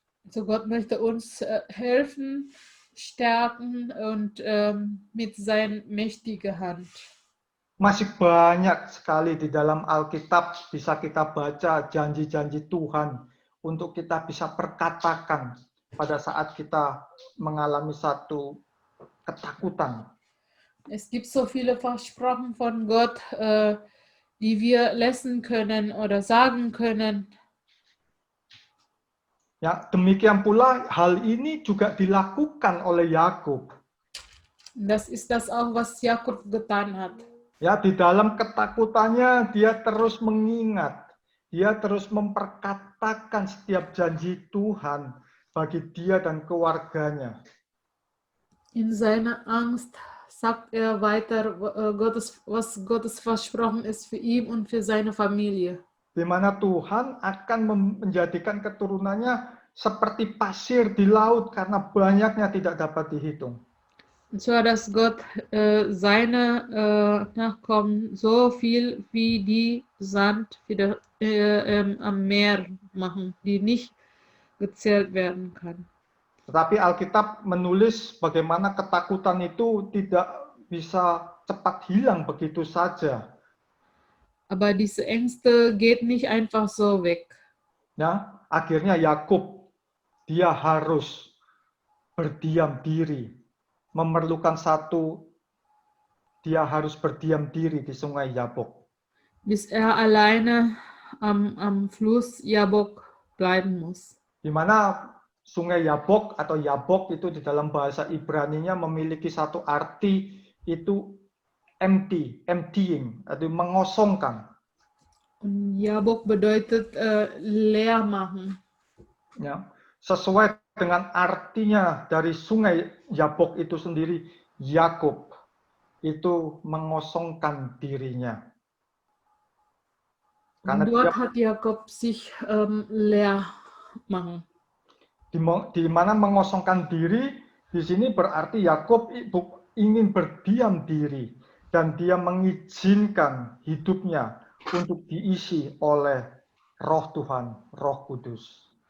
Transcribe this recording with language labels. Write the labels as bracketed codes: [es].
[de] So Gott möchte uns helfen, stärken und mit seiner mächtigen Hand. [id] Masih banyak sekali di dalam Alkitab bisa kita baca janji-janji Tuhan untuk kita bisa perkatakan pada saat kita mengalami satu ketakutan. [de] Es gibt so viele Versprechen von Gott, die wir lesen können oder sagen können. [id] Ya, demikian pula hal ini juga dilakukan oleh Yakub. [de] Das ist das auch, was Jakob getan hat. [id] Ya, di dalam ketakutannya dia terus mengingat, dia terus memperkatakan setiap janji Tuhan bagi dia dan keluarganya. [de] In seiner Angst sagt er weiter, was Gottes Versprochen ist für ihn und für seine Familie. [id] Di mana Tuhan akan menjadikan keturunannya seperti pasir di laut karena banyaknya tidak dapat dihitung. [de] Und zwar, dass Gott seine Nachkommen so viel wie die Sand wieder am Meer machen, die nicht gezählt werden kann. [id] Tetapi Alkitab menulis bagaimana ketakutan itu tidak bisa cepat hilang begitu saja. [de] Aber diese Ängste geht nicht einfach so weg. [id] Ya, akhirnya Yakub dia harus berdiam diri, memerlukan dia harus berdiam diri di sungai Yabok. [de] Bis er alleine am Fluss Jabok bleiben muss. [id] Di mana sungai Yabok atau Yabok itu di dalam bahasa Ibraninya memiliki satu arti, itu emptying, atau mengosongkan. [de] Und Jabok bedeutet leer machen. [id] Ya, sesuai dengan artinya dari sungai Yabok itu sendiri, Yakub itu mengosongkan dirinya. Karena [de] dort hat Jakob sich leer machen. [id] Di mana mengosongkan diri Di sini berarti Yakub ingin berdiam diri dan dia mengizinkan hidupnya untuk diisi oleh Roh Tuhan, Roh Kudus.